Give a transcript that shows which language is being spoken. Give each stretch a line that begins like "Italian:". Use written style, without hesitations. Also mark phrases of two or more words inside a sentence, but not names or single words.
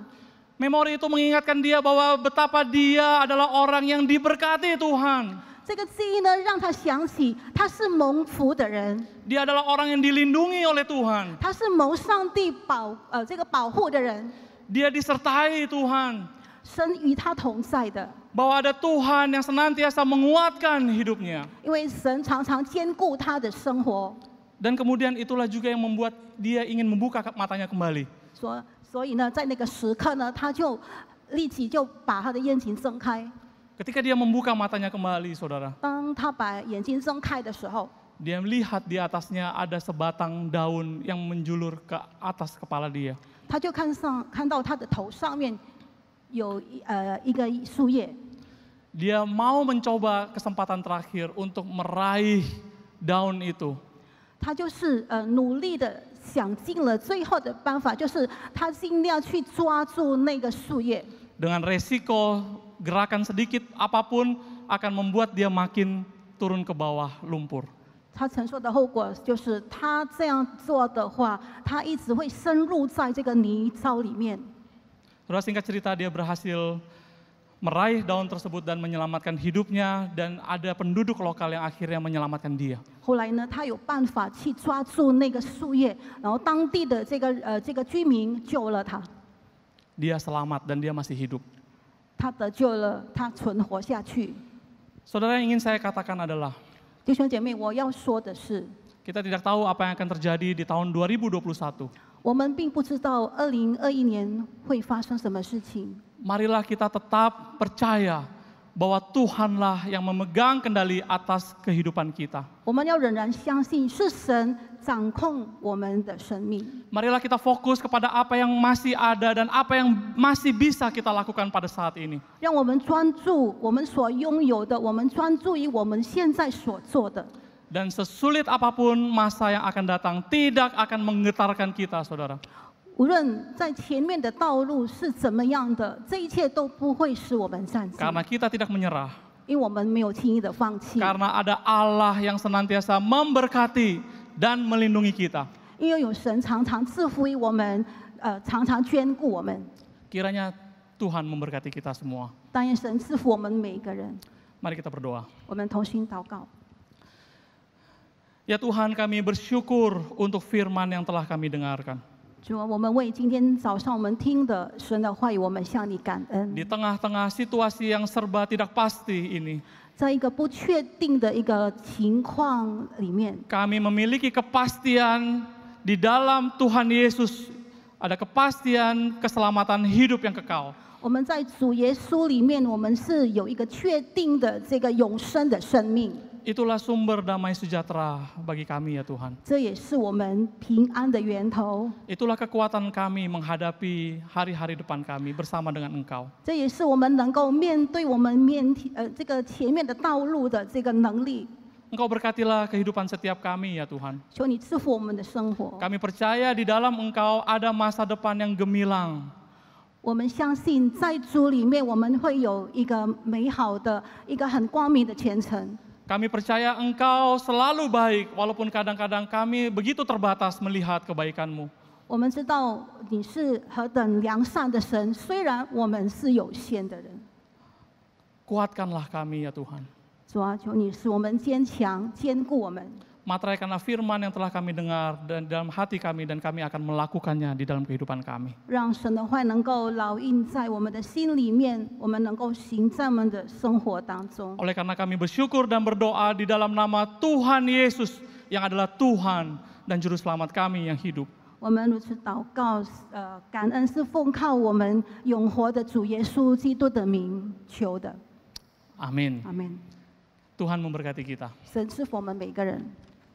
Indonesian: Memori itu mengingatkan dia bahwa betapa dia adalah orang yang diberkati Tuhan.
Chinese: 这个记忆呢，让他想起他是蒙福的人，
Indonesian: Dia adalah orang yang dilindungi oleh Tuhan.
Chinese: 他是蒙上帝这个保护的人，
Indonesian: Dia disertai Tuhan.
Chinese: 神与他同在的，
Indonesian: Bahwa ada Tuhan yang senantiasa menguatkan hidupnya.
Chinese: 因为神常常兼顾他的生活。
Indonesian: Dan kemudian itulah juga yang membuat dia ingin membuka matanya kembali.
Chinese: 所以呢，在那个时刻呢，他就立即就把他的眼睛睁开。
Indonesian: Ketika dia membuka matanya kembali, saudara,
Chinese: 当他把眼睛睁开的时候，
Indonesian: dia melihat di atasnya ada sebatang daun yang menjulur ke atas kepala dia.
Chinese: 他就看到他的头上面有一个树叶，
Indonesian: Dia mau mencoba kesempatan terakhir untuk meraih daun itu.
Chinese: 他就是努力的想尽了最后的办法，就是他尽量去抓住那个树叶。
Indonesian: Dengan resiko gerakan sedikit apapun akan membuat dia makin turun ke bawah lumpur.
Chinese: 他承受的后果就是他这样做的话，他一直会深入在这个泥沼里面。
Indonesian: Saudara, singkat cerita dia berhasil meraih daun tersebut dan menyelamatkan hidupnya, dan ada penduduk lokal yang akhirnya menyelamatkan dia.
Chinese: 后来呢，他有办法去抓住那个树叶，然后当地的这个居民救了他，
Indonesian: Dia selamat dan dia masih hidup.
Chinese: 他得救了，他存活下去。
Indonesian: Saudara, yang ingin saya katakan adalah
Chinese: 弟兄姐妹，我要说的是，
Indonesian: kita tidak tahu apa yang akan terjadi di tahun 2021.
Chinese: 我们并不知道2021年会发生什么事情。
Indonesian: Marilah kita tetap percaya bahwa Tuhanlah yang memegang kendali atas kehidupan kita.
Chinese: 我们要仍然相信是神掌控我们的生命。
Indonesian: Marilah kita fokus kepada apa yang masih ada dan apa yang masih bisa kita lakukan pada saat ini.
Chinese: 让我们专注我们所拥有的，我们专注于我们现在所做的。
Indonesian: Dan sesulit apapun masa yang akan datang tidak akan menggetarkan kita, saudara.
Chinese: 无论在前面的道路是怎么样的，这一切都不会使我们战胜，
Indonesian: Karena kita tidak menyerah.
Chinese: 因为我们没有轻易的放弃，
Indonesian: Karena ada Allah yang senantiasa memberkati dan melindungi kita.
Chinese: 因为有神常常赐福于我们，常常眷顾我们。
Indonesian: Kiranya Tuhan memberkati kita semua.
Chinese: 但愿神赐福我们每一个人。
Indonesian: Mari kita berdoa.
Chinese: 我们同心祷告。
Indonesian: Ya Tuhan, kami bersyukur untuk firman yang telah kami dengarkan.
Chinese: 主啊，我们为今天早上我们听的神的话语，我们向你感恩。
Indonesian: Di tengah-tengah situasi yang serba tidak pasti ini,
Chinese: 在一个不确定的一个情况里面，
Indonesian: kami memiliki kepastian di dalam Tuhan Yesus, ada kepastian keselamatan hidup yang kekal.
Chinese: 我们在主耶稣里面，我们是有一个确定的这个永生的生命。
Indonesian: Itulah sumber damai sejahtera bagi kami ya Tuhan.
Chinese: 这也是我们平安的源头，
Indonesian: Itulah kekuatan kami menghadapi hari-hari depan kami bersama dengan Engkau.
Chinese: 这也是我们能够面对我们这个前面的道路的这个能力。
Indonesian: Engkau berkatilah kehidupan setiap kami ya Tuhan.
Chinese: 求你赐福我们的生活。
Indonesian: Kami percaya di dalam Engkau ada masa depan yang gemilang.
Chinese: 我们相信在主里面，我们会有一个美好的、一个很光明的前程。
Indonesian: Kami percaya Engkau selalu baik, walaupun kadang-kadang kami begitu terbatas melihat kebaikan-Mu.
Chinese: 我们知道你是何等良善的神，虽然我们是有限的人。
Indonesian: Kuatkanlah kami ya Tuhan.
Chinese: 主啊，求你使我们坚强，坚固我们。
Indonesian: Materaikanlah firman yang telah kami dengar dan dalam hati kami, dan kami akan melakukannya di dalam kehidupan kami.
Chinese: 让神的话能够烙印在我们的心里面，我们能够行在我们的生活当中。
Indonesian: Oleh karena kami bersyukur dan berdoa di dalam nama Tuhan Yesus yang adalah Tuhan dan Juru Selamat kami yang hidup.
Chinese: 我们如此祷告，感恩是奉靠我们永活的主耶稣基督的名求的。
Indonesian: Amin.
Chinese: 阿门。
Indonesian: Tuhan memberkati kita.
Chinese: 神赐福我们每个人。